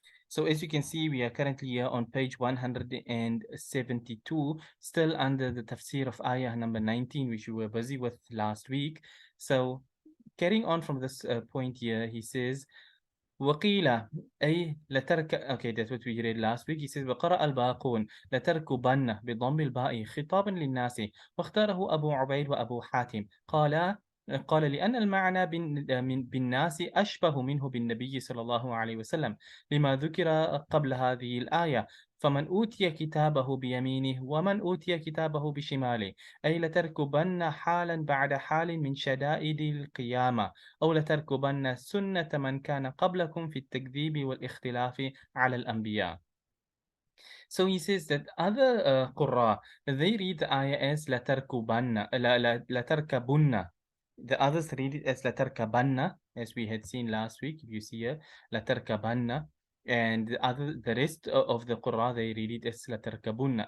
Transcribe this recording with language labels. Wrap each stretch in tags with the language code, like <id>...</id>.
<en>So as you can see, we are currently here on page 172, still under the tafsir of ayah number 19, which we were busy with last week. So carrying on from this point here, he says,</en> <ar>وقيل أي لترك</ar> <en>okay, that's what we read last week. He says</en> <ar>وقرأ الباقون لتركبن بضم الباء خطابا للناس واختاره أبو عبيد وأبو حاتم قال لأن المعنى بالناس أشبه منه بالنبي صلى الله عليه وسلم لما ذكر قبل هذه الآية فمن أوتي كتابه بيمينه ومن أوتي كتابه بشماله أي لتركبن حالا بعد حال من شدائد القيامة أو لتركبن سنة من كان قبلكم في التكذيب والاختلاف على الأنبياء.</ar> <en>So he says that other Qurra, they read the ayah as لتركبن لتركبن. The others read it as لتركبن, as we had seen last week. If you see here, لتركبن. And the rest of the Qur'an, they read it as لتركبن.</en>